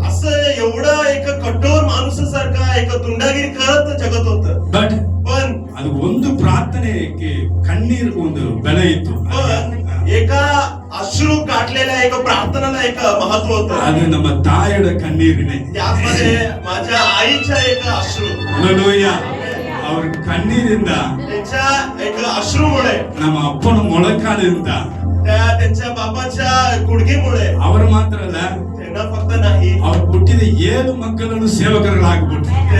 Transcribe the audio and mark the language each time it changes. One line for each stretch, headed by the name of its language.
Marathi: असं एवढा एक कठोर माणसासारखा एक गुंडागिरी करत जगत होत.
English: but
Marathi: पण
Kannada: ಅದು ಒಂದು ಪ್ರಾರ್ಥನೆಗೆ ಕಣ್ಣೀರು ಒಂದು ಬೆಲೆ ಇತ್ತು.
Marathi: एका अश्रू काढलेल्या एका प्रार्थनेला एक महत्व होतं.
Kannada: ಅದು ನಮ್ಮ ತಾಯಿಯ ಕಣ್ಣೀರಿನೇ.
Marathi: त्यामध्ये माझ्या आईच्या एक अश्रू.
Kannada: Hallelujah. ಅವ್ರ ಕಣ್ಣೀರಿಂದ
Marathi: त्यांच्या एक अश्रूमुळे,
Kannada: ನಮ್ಮ ಅಪ್ಪನ ಮೊಳಕಾಲಿಂದ
Marathi: त्यांच्या बापाच्या गुडघीमुळे,
Kannada: ಅವರು ಮಾತ್ರ ಅಲ್ಲ,
Marathi: त्यांना फक्त नाही,
Kannada: ಅವ್ರು ಹುಟ್ಟಿದ 7 ಮಕ್ಕಳನ್ನು ಸೇವಕರಾಗ್ಬಿಟ್ರು.